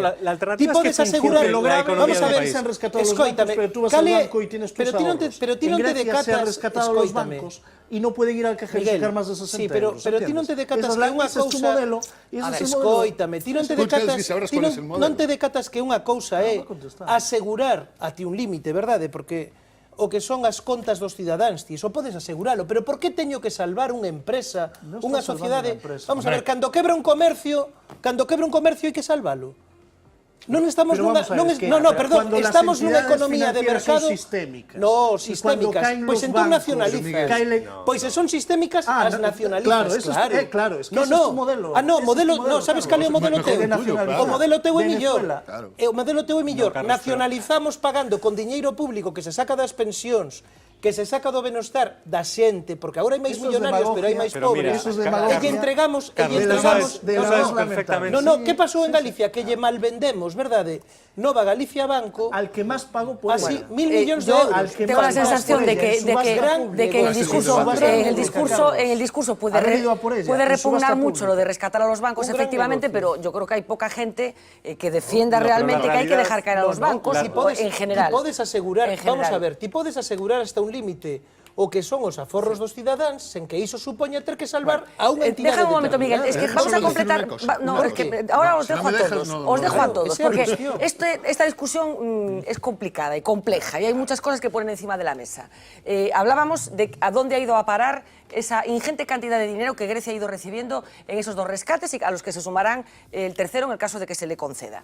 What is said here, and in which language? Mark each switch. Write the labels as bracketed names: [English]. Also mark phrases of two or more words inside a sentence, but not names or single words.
[Spanish] No, la alternativa [Galician] Ti [Spanish] es que [Galician] podes asegurar, [Spanish] funcione la economía vamos a del ver, país. Se han rescatado los [Galician] escóitame, [Spanish] bancos, pero tú vas al [Galician] cale- [Spanish] banco y tienes tus [Galician] pero ti non te, [Spanish] ahorros. [Galician] pero ti [Spanish] En [Galician] non te [Spanish] Grecia [Galician] decatas, [Spanish] se han rescatado los [Galician] escóitame. [Spanish] bancos y no pueden ir al cajero y Miguel, sacar más de 60 [Galician] sí, pero [Spanish] euros, [Galician] ti non te [Spanish] ¿entiendes? [Galician] decatas [Spanish] Esa es [Galician] que [Spanish] la- [Galician] unha [Spanish] ese es tu [Galician] cousa... [Spanish] modelo, y ese [Galician] A [Spanish] es [Galician] ver, [Spanish] el modelo. [Galician] escóitame, ti non te [Spanish] Escucha, [Galician] decatas, [Spanish] sabrás [Galician] ti [Spanish] cuál es el modelo. [Galician] non te decatas que unha cousa é asegurar a ti un límite, verdade? Porque o que son as contas dos cidadáns, ti iso podes aseguralo, pero por que teño que salvar unha empresa, [Spanish] No [Galician] unha [Spanish] estás salvando [Galician] sociedade? [Spanish] unha empresa. Vamos a ver, [Galician] cando quebra un comercio hai que salvalo. Non estamos [Spanish] Pero [Galician] nunha, [Spanish] vamos a ver, [Galician] non, [Spanish] es que, no, pero cuando las [Galician] estamos nunha [Spanish] entidades [Galician] economía de [Spanish] financieras [Galician] mercado. [Spanish] son sistémicas, No, y cuando [Galician] sistémicas. [Spanish] caen [Galician] Pois [Spanish] los [Galician] entón [Spanish] bancos, [Galician] nacionalizas. [Spanish] Miguel, [Galician] Pois se son sistémicas, as [Spanish] no, [Galician] nacionalizas, [Spanish] claro, eso [Galician] claro. [Spanish] es, claro, es que no, ese no. es tu modelo. [Galician] Ah, no, [Spanish] Ese es tu modelo, [Galician] modelo, no, sabes cal [Spanish] claro. [Galician] é o modelo [Spanish] Mejor [Galician] teu? [Spanish] de nacionalizar. [Galician] O modelo teu é millor. [Spanish] Venezuela. Claro. [Galician] O modelo teu é millor. [Spanish] Carlos, [Galician] Nacionalizamos pagando con diñeiro público que se saca das pensións, que se saca do benestar da xente, porque agora hai máis [Spanish] Eso es [Galician] millonarios, pero hai [Spanish] demagogia. [Galician] máis [Spanish] Pero mira, [Galician] pobres. [Spanish] eso es [Galician] E [Spanish] demagogia. [Galician] lle entregamos, [Spanish] Carlos, [Galician] lle [Spanish] tú [Galician] entregamos... [Spanish] sabes no, perfectamente. [Galician] No, que pasou en Galicia? Que lle malvendemos, verdade? Nova Galicia Banco, [Spanish] al que más pago puede [Galician] así, [Spanish] pagar. [Galician] 1.000 millóns de [Spanish] Yo [Galician] euros. [Spanish] al que tengo la más sensación de que, [Galician] pública. [Spanish] en el discurso puede, Haber ido a por ella, puede en subasta repugnar mucho pública. lo de rescatar a los bancos, Un gran efectivamente, negocio. pero yo creo que hay poca gente que defienda No, pero realmente la que hay que realidad- dejar caer a los bancos [Galician] Ti podes, [Spanish] en general. [Galician] Ti podes asegurar, [Spanish] En general. vamos a ver, [Galician] ti podes asegurar hasta un límite o que son os aforros dos cidadáns sen que iso supoña ter que salvar a unha entidade [Spanish] Déjame un momento, Miguel, es que vamos a Solo decir completar. una cosa, No, una es que cosa. ahora No, os si no dejo a me dejas, todos. no, Os dejo a claro, todos, [Galician] esa é a [Spanish] porque [Galician] cuestión. [Spanish] esta discusión es complicada y compleja y hay muchas cosas que ponen encima de la mesa. Hablábamos de a dónde ha ido a parar esa ingente cantidad de dinero que Grecia ha ido recibiendo en esos dos rescates y a los que se sumarán el tercero en el caso de que se le conceda.